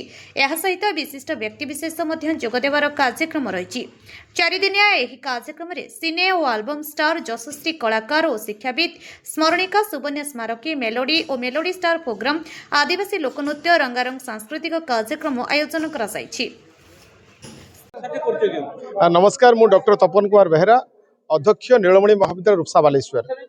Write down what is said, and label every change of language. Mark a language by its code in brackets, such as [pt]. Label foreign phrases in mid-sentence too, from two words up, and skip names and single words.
[or] ଏହା ସହିତ ବିଶିଷ୍ଟ ବ୍ୟକ୍ତିବିଶେଷ ମଧ୍ୟ ଯୋଗଦେବାର କାର୍ଯ୍ୟକ୍ରମ ରହିଛି। 4 ଦିନିଆ ଏହି କାର୍ଯ୍ୟକ୍ରମରେ ସିନେ ଓ [en] album star, [or] ଯଶସ୍ୱୀ କଳାକାର ଓ ଶିକ୍ଷାବିତ୍, ସ୍ମରଣିକା, ସୁବର୍ଣ୍ଣ ସ୍ମାରକୀ, ମେଲୋଡି ଓ [en] melody star program, [or] ଆଦିବାସୀ ଲୋକନୃତ୍ୟ, ରଙ୍ଗାରଙ୍ଗ ସାଂସ୍କୃତିକ କାର୍ଯ୍ୟକ୍ରମ ଆୟୋଜନ କରାଯାଇଛି। ନମସ୍କାର, ମୁଁ ଡକ୍ଟର ତପନ କୁମାର ବେହେରା, ଅଧ୍ୟକ୍ଷ ନୀଳମଣି ମହାବିଦ୍ୟାଳୟ ରୂପସା ବାଲେଶ୍ୱର।